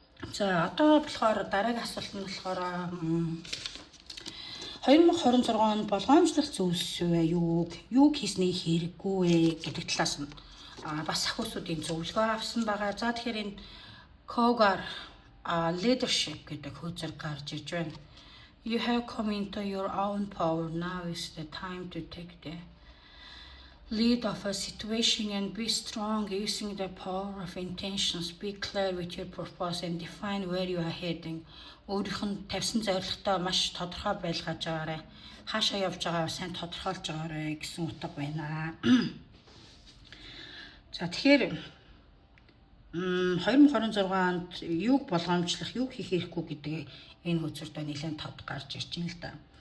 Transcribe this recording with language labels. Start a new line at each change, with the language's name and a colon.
Mongolian: За одоо болохоор дараагийн асуулт нь болохоор 2026 онд болгоомжлох зүйлс юуг хийсний хэрэггүй вэ гэдэг талаас нь бас ахуйсуудын зөвлөгөө авсан байгаа. За тэгэхээр энэ Kogar leadership гэдэг хуудасаар гарч ирж байна.
English: You have come into your own power. Now is the time to take the lead of a situation and be strong using the power of intentions. Be clear with your purpose and define where you are heading.
Mongolian: Өөрийнх нь тавьсан зорилготой маш тодорхой байлгаж байгаарай. Хаашаа явж байгаа сайн тодорхойлж байгаарай гэсэн утга байна. За тэгэхээр 2026 онд юуг болгоомжлох, юуг хийх хэрэггүй гэдэг энэ хөзөртөө нэлээд тод гарч ирж байна л да.